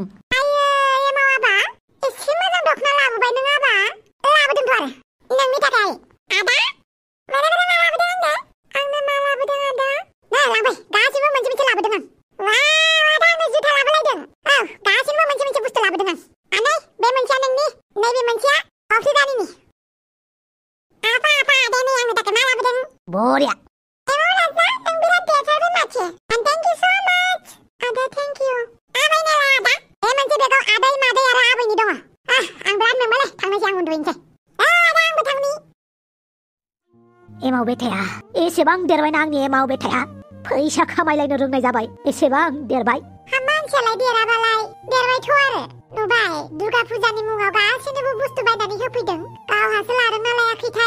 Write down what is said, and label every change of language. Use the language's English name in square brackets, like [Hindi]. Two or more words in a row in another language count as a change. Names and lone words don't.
[Bodo] आयै एमाव आबा एसे मोजां दख'ना लाबोबाय नों आबा लाबोदोंथ' आरो नोंनि थाखाय आदा माने मा लाबोदों आंनो मा लाबोदों आदा नै लांबाय गासिबो मोनसे मोनसे लाबोदों आं वाव आदा आंनो जुथा लाबोलायदों औ गासिबो मोनसे मोनसे बुस्थु लाबोदों आं आनै बे मोनसेया नोंनि नैबे मोनसेया अफ्रि रानिनि आफा दे नै आंनो थाखाय मा लाबोदों बरिया एमाव राजा नों बिराद देरथारबाय माथो [English] and thank you so much [Bodo] आदा [English] thank you [Bodo] आबायनालाय आदा बे मोनसे बेगाव आदै मादै आरो आबैनि दङ आं बिराद मेंबायलै थांनोसै आं उन्दुहैनोसै आदा आंबो थांनि एमाव बेटाया एसेबां देरबायना आंनि एमाव बेटाया फैसा खामायलायनो रोंनाय जाबाय एसेबां देरबाय मानसियालाय देराबालाय देरबायथ' आरो नुबाय दुर्गा फुजानि मुङाव गासैनोबो बुस्थु बायनानै होफैदों गावहासो लादोंना लायाखैथाय